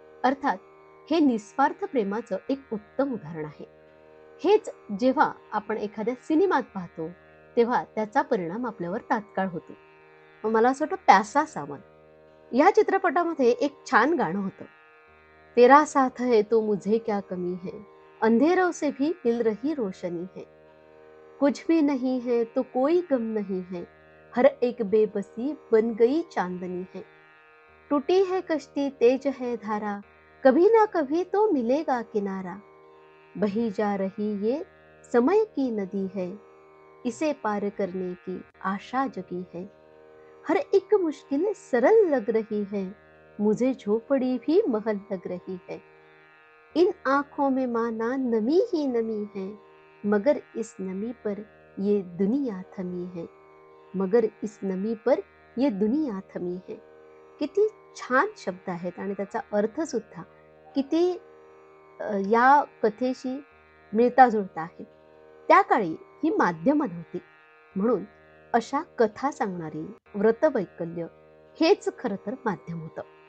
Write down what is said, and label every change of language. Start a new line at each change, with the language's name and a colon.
Marathi: अर्थात हे निस्वार्थ प्रेमाचं एक उत्तम उदाहरण आहे. हेच जेव्हा आपण एखाद्या सिनेमात पाहतो तेव्हा त्याचा परिणाम आपल्यावर तात्काळ होतो. मला असं वाटतं प्यासा सावन या चित्रपटामध्ये एक छान गाणं होतं.
Hindi: तेरा साथ है तो मुझे क्या कमी है, अंधेरों से भी मिल रही रोशनी है, कुछ भी नहीं है तो कोई गम नहीं है, हर एक बेबसी बन गई चांदनी है, टूटी है कश्ती तेज है धारा, कभी ना कभी तो मिलेगा किनारा, बही जा रही ये समय की नदी है, इसे पार करने की आशा जगी है, हर एक मुश्किल सरल लग रही है, मुझे झोपड़ी भी महल लग रही है, इन आंखों में माना नमी ही नमी है, मगर इस नमी पर ये दुनिया थमी है, मगर इस नमी पर ये दुनिया थमी है.
Marathi: किती छान शब्द आहेत आणि त्याचा अर्थ सुद्धा किती या कथेशी मिळता जुळता आहे. त्या काळी ही माध्यमं नव्हती, म्हणून अशा कथा सांगणारी व्रतवैकल्य हेच खरं तर माध्यम होतं.